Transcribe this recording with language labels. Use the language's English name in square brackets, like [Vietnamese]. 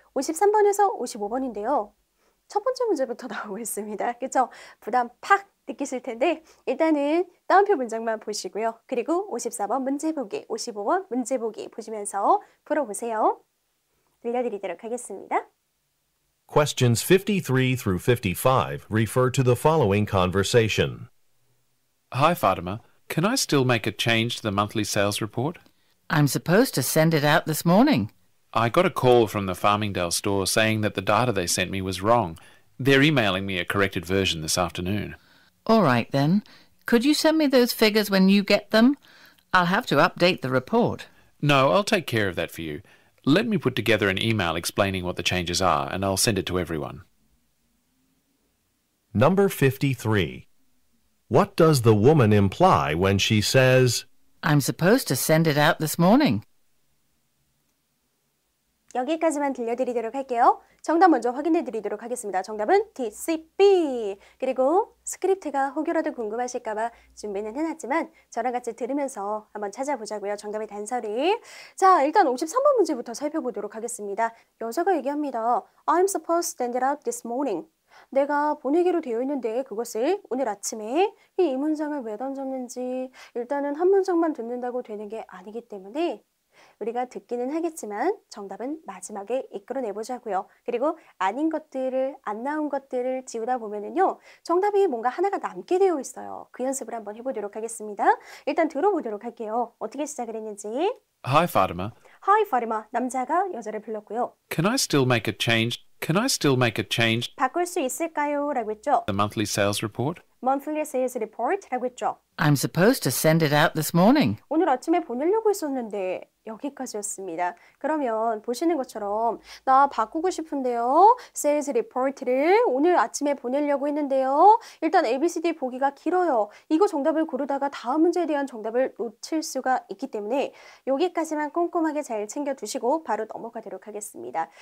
[Korean] 53번에서 55번인데요. 첫 번째 문제부터 나오고 있습니다. 그렇죠? 부담 팍 느끼실 텐데 일단은 따옴표 문장만 보시고요. 그리고 54번 문제 보기, 55번 문제 보기 보시면서 풀어보세요. 들려드리도록 하겠습니다. [English] Questions 53 through 55 refer to the following conversation. Hi, Fatima. Can I still make a change to the monthly sales report? I'm supposed to send it out this morning. I got a call from the Farmingdale store saying that the data they sent me was wrong. They're emailing me a corrected version this afternoon. All right, then. Could you send me those figures when you get them? I'll have to update the report. No, I'll take care of that for you. Let me put together an email explaining what the changes are, and I'll send it to everyone. Number 53. What does the woman imply when she says, I'm supposed to send it out this morning. [Korean] 여기까지만 들려드리도록 할게요. 정답 먼저 확인해 드리도록 하겠습니다. 정답은 DCB. 그리고 스크립트가 혹여라도 궁금하실까봐 준비는 해놨지만 저랑 같이 들으면서 한번 찾아보자고요. 정답의 단서를. 자, 일단 53번 문제부터 살펴보도록 하겠습니다. 여자가 얘기합니다. [English] I'm supposed to send it out this morning. [Korean] 내가 보내기로 되어 있는데 그것을 오늘 아침에 이 문장을 왜 던졌는지 일단은 한 문장만 듣는다고 되는 게 아니기 때문에 우리가 듣기는 하겠지만 정답은 마지막에 이끌어내보자고요. 그리고 아닌 것들을, 안 나온 것들을 지우다 보면은요. 정답이 뭔가 하나가 남게 되어 있어요. 그 연습을 한번 해보도록 하겠습니다. 일단 들어보도록 할게요. 어떻게 시작을 했는지. [English] Hi, Fatima. Hi, Fatima. [Korean] 남자가 여자를 불렀고요. [English] Can I still make a change? Can I still make a change [Korean] 바꿀 수 있을까요? 라고 했죠. [English] to the monthly sales report? Monthly Sales Report [Korean] 라고 했죠. [English] I'm supposed to send it out this morning. [Korean] 오늘 아침에 보내려고 했었는데 여기까지였습니다. 그러면 보시는 것처럼 나 바꾸고 싶은데요. Sales Report를 오늘 아침에 보내려고 했는데요. 일단 ABCD 보기가 길어요. 이거 정답을 고르다가 다음 문제에 대한 정답을 놓칠 수가 있기 때문에 여기까지만 꼼꼼하게 잘 챙겨두시고 바로 넘어가도록 하겠습니다.